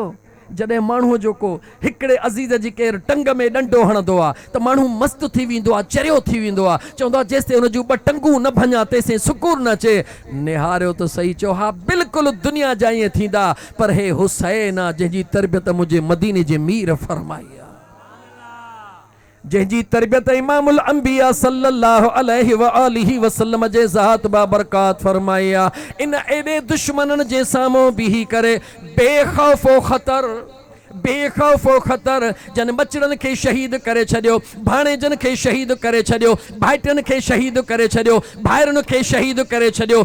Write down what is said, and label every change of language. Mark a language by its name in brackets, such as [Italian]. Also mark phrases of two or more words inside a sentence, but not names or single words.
[Sindhi] जॾहिं माण्हूअ जो को हिकिड़े अज़ीज़ जी केरु टंग में डंडो हणंदो आहे त माण्हू मस्त थी वेंदो आहे, चरियो थी वेंदो आहे, चवंदो आहे जेसिताईं हुन जूं ॿ टंगूं न भञा तेसिताईं सुकून न अचे। निहारियो त सही चयो, हा बिल्कुलु दुनिया जा ईअं थींदा, पर हे हुसैन आहे जंहिंजी तरबियत मुंहिंजे मदीने जे मीर फरमाई आहे, जंहिंजी तरबियत [Arabic] إمام الأنبياء صلى الله عليه وآله وسلم [Sindhi] जे ज़ात बाबरकात फरमाई आहे। इन एॾे दुश्मननि जे साम्हूं बीही करे बेखौफ़ो ख़तर जन बचड़नि खे शहीद करे छॾियो, भाणेजनि खे शहीद करे छॾियो, भाइटियुनि खे शहीद करे छॾियो, भाइरुनि खे शहीद करे छॾियो।